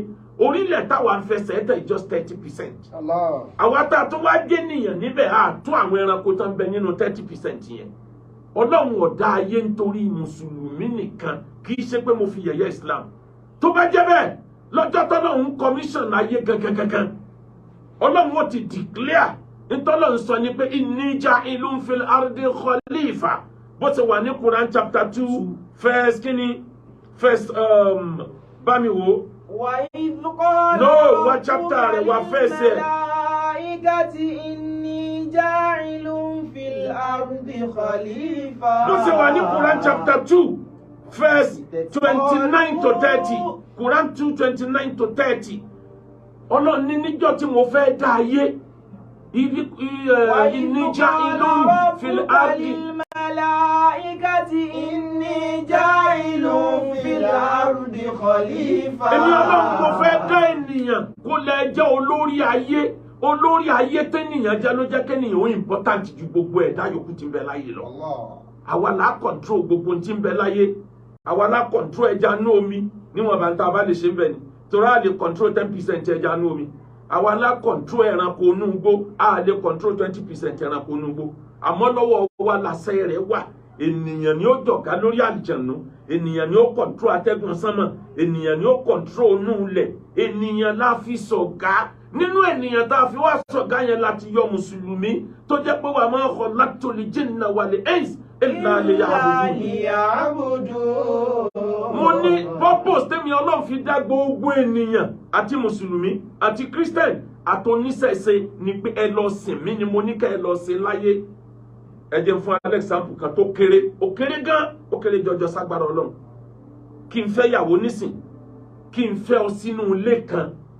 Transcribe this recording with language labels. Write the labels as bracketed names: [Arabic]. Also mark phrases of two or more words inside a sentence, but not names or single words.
[Yoruba] Orílẹ̀ táwa ń fẹsẹ̀ tẹ̀ just 30%. Àwa tá a tún wá dé nìyàn níbẹ̀ á tún àwọn ẹranko tó ń bẹ nínú 30% yẹn. Ọlọ́run ò dá ayé nítorí Mùsùlùmí nìkan, kì í ṣe pé mo fi yẹ̀yẹ́ Islam. Tó bá jẹ́ bẹ́ẹ̀, lọ́jọ́ tọ́lọ́run commission ayé gangan. Ọlọ́run ó ti declare ntọ́lọ́run sọ ní pé [Arabic] إني جاعل في الأرض خليفة. [Yoruba] Bó ti wà ní [English] Quran chapter 2 verse [Yoruba] kíni verse bámi wo. [English] No, what chapter [Yoruba] rẹ̀ wà [English] verse ẹ̀. [Arabic] إني جاعل في الأرض خليفة. [Yoruba] Bó ti wà ní [English] Quran chapter 2 verse 29 to 30. Quran 2 29 to 30. [Yoruba] Ọlọ́run ní níjọ́ tí mo fẹ́ dá ayé. [Arabic] إني جاعل في الأرض. إني جاعل في الأرض خليفة. [Yoruba] Èmi Ọlọ́run mo fẹ́ dá ènìyàn kó lè jẹ́ olórí ayé. Olórí ayé tẹ́nìyàn jẹ́ ló jẹ́ kẹ́nìyàn ó important ju gbogbo ẹ̀dá yòókù tí ń bẹ láyé lọ. Àwa la control gbogbo tí ń bẹ láyé. Àwa la control ẹja inú omi níwọ̀n bá ń ta bá lè ṣe ń bẹ ni. Torí a lè control 10% ẹja inú omi. Àwa la control ẹranko inú igbó, a lè control 20% ẹranko inú igbó. Àmọ́ lọ́wọ́ wa làṣẹ rẹ̀ wà. ènìyàn ni ó jọ̀gá lórí àlìjànú, ènìyàn ni ó kọ̀ntró atẹ́gùn sánmọ̀, ènìyàn ni ó kọ̀ntró inú ilẹ̀, ènìyàn la fi ṣọ̀gá. Nínú ènìyàn tá a fi wá ṣọ̀gá yẹn láti yọ mùsùlùmí tó jẹ́ pé [Arabic] وما خلقت الجن والإنس إلا ليعبدون. [Yoruba] Mo ní purpose tèmi Ọlọ́run fi dá gbogbo ènìyàn àti mùsùlùmí àti Christian àti oníṣẹ̀ṣe ni pé ẹ lọ sìn mí ni mo ní ká ẹ lọ ṣe láyé. Ẹ jẹ́ fún example kan tó kéré, ó kéré gan, ó kéré jọjọ ságbára Ọlọ́run. Kí n fẹ́ yàwó nísìn, kí n fẹ́ ọ sínú ilé kan.